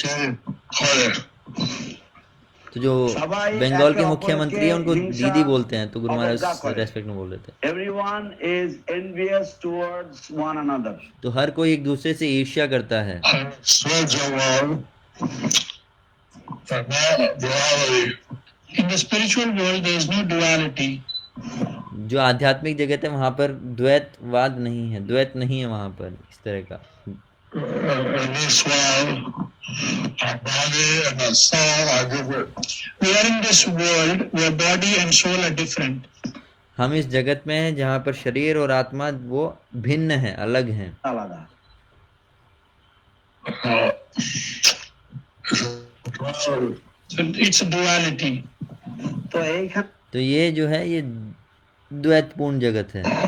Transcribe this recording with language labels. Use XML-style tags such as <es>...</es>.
<hi>तो जो बंगाल के मुख्यमंत्री हैं उनको दीदी बोलते हैं, तो गुरु महाराज रेस्पेक्ट में बोल रहे थे।</hi> <en>Everyone is envious towards one another.</en> <hi>तो हर कोई एक दूसरे से ईर्ष्या करता है।</hi> <en>In the spiritual world there is no duality.</en> <hi>जो आध्यात्मिक जगत है वहाँ पर द्वैतवाद नहीं है, द्वैत नहीं है वहाँ पर इस तरह का।</hi> <en>In this world, our body and our soul are different. We are in this world where body and soul are different.</en> <hi>हम इस जगत में हैं जहाँ पर शरीर और आत्मा वो भिन्न है, अलग हैं।</hi> <bn>আলাদা।</bn> <en>So it's a duality.</en> <bn>তো এইখানে</bn> <hi>तो ये जो है ये द्वैतपूर्ण जगत है।</hi>